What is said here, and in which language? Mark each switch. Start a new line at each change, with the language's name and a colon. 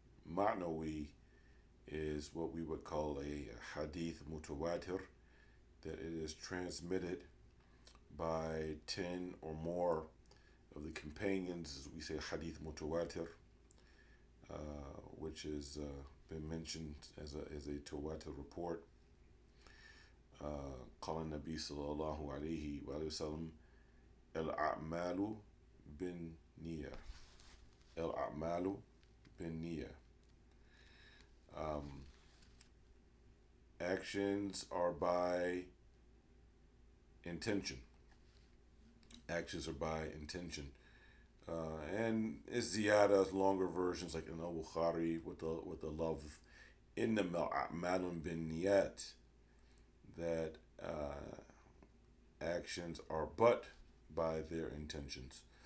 English: Ma'nawi, is what we would call a Hadith Mutawatir, that it is transmitted by 10 or more of the companions, as we say Hadith Mutawatir, which has been mentioned as a Tawatir report.
Arabic: قال النبي صلى الله عليه وآله وسلم الأعمال بالنية الأعمال بالنية.
English: Actions are by intention. Actions are by intention. And it's ziyada, longer versions like in al-Bukhari with the love
Arabic: innama a'malun bin niyat,
English: that actions are but by their intentions.